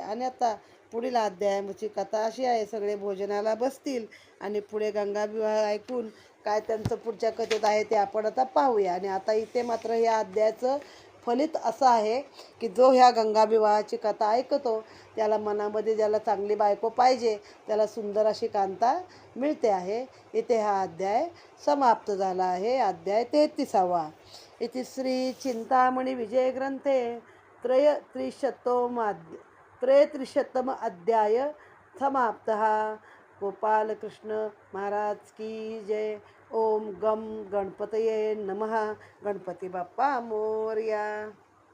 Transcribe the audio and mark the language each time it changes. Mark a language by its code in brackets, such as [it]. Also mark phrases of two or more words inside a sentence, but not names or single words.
[mr] आणि आता पुढील अध्यायाची कथा अशी आहे, सगळे भोजनाला बसतील आणि पुढे गंगाविवाह ऐकून काय त्यांचं पुढच्या कथेत आहे ते आपण आता पाहूया. आणि आता इथे मात्र या अध्यायाचं फलित असं आहे की जो ह्या गंगाविवाहाची कथा ऐकतो त्याला मनामध्ये, ज्याला चांगली बायको पाहिजे त्याला सुंदर अशी कांता मिळते आहे. इथे हा अध्याय समाप्त झाला आहे. अध्याय 33वा. [sa] इति श्री चिंतामणी विजय ग्रंथे 33तमोऽध्यायः त्रयत्रिशतम अध्याय समाप्तः। [hi] गोपाल कृष्ण महाराज की जय। [sa] ओम गम गणपतये नमः। [mr] गणपती बाप्पा मोरया।